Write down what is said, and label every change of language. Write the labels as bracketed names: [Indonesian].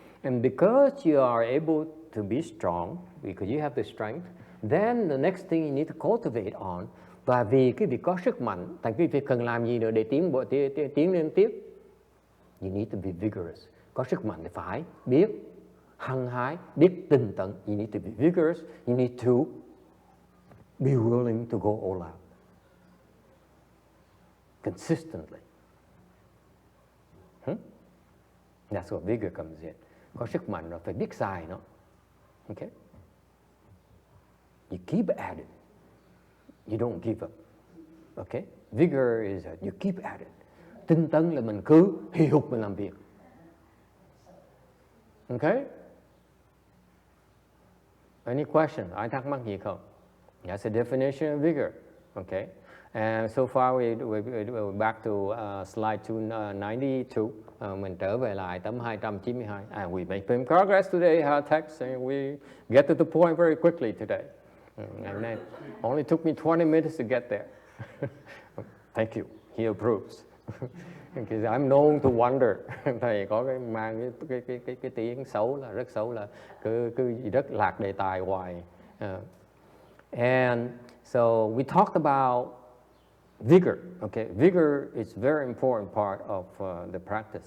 [English] And because you are able to be strong, because you have the strength, then the next thing you need to cultivate on. [Vietnamese] Và vì cái việc có sức mạnh, tại vì việc cần làm gì nữa để tiến lên tiếp? [English] You need to be vigorous. [Vietnamese] Có sức mạnh thì phải biết hăng hái, biết tinh tấn. [English] You need to be vigorous. You need to be willing to go all out. Consistently. That's where vigor comes in. [Vietnamese] Có sức mạnh rồi phải biết xài nó. [English] Okay? You keep at it. You don't give up. Okay? Vigor is that you keep at it. [Vietnamese] Tinh tấn là mình cứ hì hục mình làm việc. [English] Okay? Any question? [Vietnamese] Ai thắc mắc gì không? [English] That's the definition of vigor. Okay? And so far we're back to slide 292. [Vietnamese] Mình trở về lại tấm 292. [English] And we make progress today, our text, and we get to the point very quickly today. And it only took me 20 minutes to get there. Thank you. He approves. Because I'm known to wonder. [Vietnamese] Thầy có cái mang cái tiếng xấu là rất xấu là cứ rất lạc đề tài hoài. [English] And so we talked about vigor. Okay, vigor is a very important part of the practice.